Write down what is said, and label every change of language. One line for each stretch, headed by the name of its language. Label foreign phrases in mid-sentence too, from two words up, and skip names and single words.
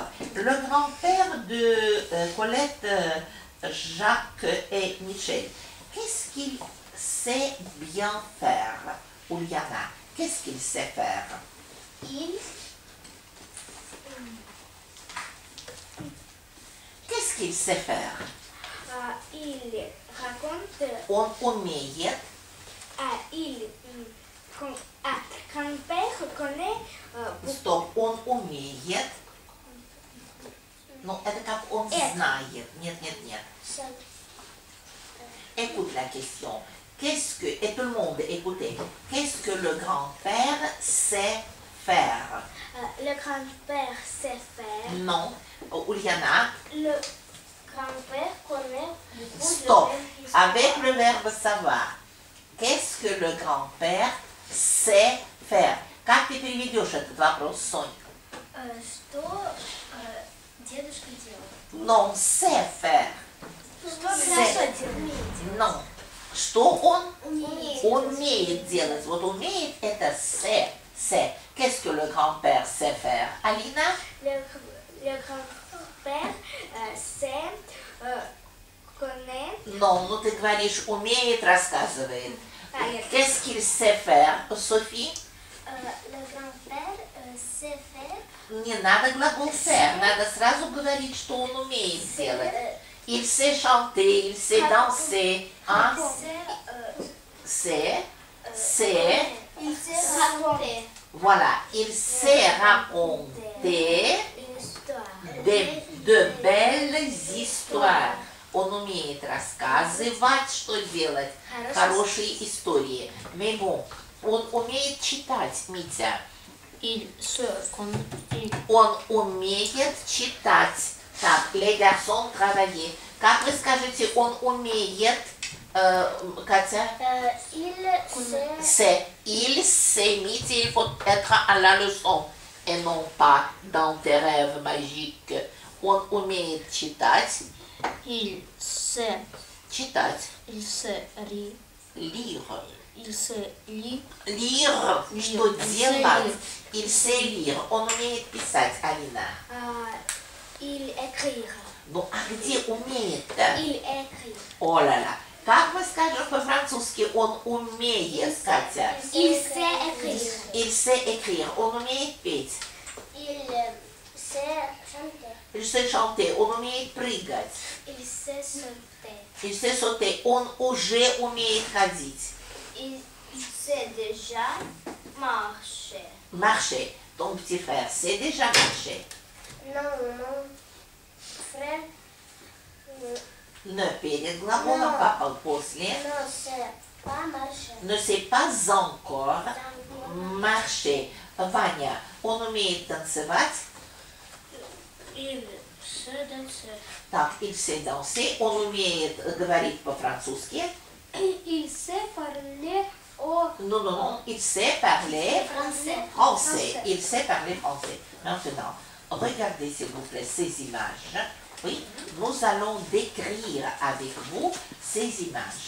French: Le grand-père de Colette, Jacques et Michel, qu'est-ce qu'il sait bien faire, Uliana? Qu'est-ce qu'il sait faire? Il Qu'est-ce qu'il sait faire? Il raconte.
Russian: Он умеет.
French: Grand-père connaît.
Russian: Стоп, он умеет. Ну, это как он знает. Нет.
French: Écoute la question. Qu'est-ce que, et tout le monde, écoutez, qu'est-ce que le grand-père sait faire? Le grand-père sait faire. Non. Uliana, Le grand-père connaît beaucoup stop. de histoires. Avec le verbe savoir. Qu'est-ce que le grand-père sait faire?
Russian: Как ты переведешь этот вопрос, Сонь? Что дедушка делает?
French: Non, sait faire. Non.
Russian: Что он умеет делать? Вот умеет это c'est.
French: Qu'est-ce que le grand-père sait faire? Alina? Le grand-père connaît. Non,
Russian: ну ты говоришь умеет, рассказывает.
French: Qu'est-ce qu'il sait faire, Софи? Le grand-père sait faire.
Russian: Не надо глагол faire, надо сразу говорить, что он умеет делать.
French: Il sait chanter, il sait danser. Hein? C'est. Il sait raconter Voilà, il sait raconter une histoire. de belles histoires.
Russian: Он умеет рассказывать, что делать. Хорошие истории.
French: Mais bon,
Russian: он умеет читать, Митя. Он умеет читать. Так,
French: les garçons travailler.
Russian: Как вы скажете, он умеет, Катя?
French: Il sait, Mитя, il faut être à la leçon et non pas dans tes rêves magiques.
Russian: Он умеет читать.
French: Il sait
Russian: Читать. Lire.
French: Il sait lire. Lire,
Russian: что делать.
French: Il sait lire.
Russian: Он умеет писать, Алина.
French: Il écrit.
Russian: Ну, а где умеет?
French: Il écrit. Oh là là.
Russian: Как мы скажем по-французски, он умеет, Катя?
French: Il sait écrire. Il sait écrire.
Russian: Он умеет петь.
French: Il sait chanter. Il sait chanter.
Russian: Он умеет прыгать.
French: Il sait sauter. Il sait sauter.
Russian: Он уже умеет ходить.
French: Il sait déjà marcher. Marcher. Ton petit frère sait déjà marcher. Non, mon frère
Russian: Не перед глаголом, папа после.
French: ne sait pas marcher. Ne sait pas encore marcher.
Russian: Ваня, он умеет танцевать.
French: Il sait danser. Так, il sait danser.
Russian: Он умеет говорить по-французски.
French: Il sait parler au Non. Il sait parler français. Il sait parler français. Maintenant, regardez s'il vous plaît ces images. Oui, nous allons décrire avec vous ces images.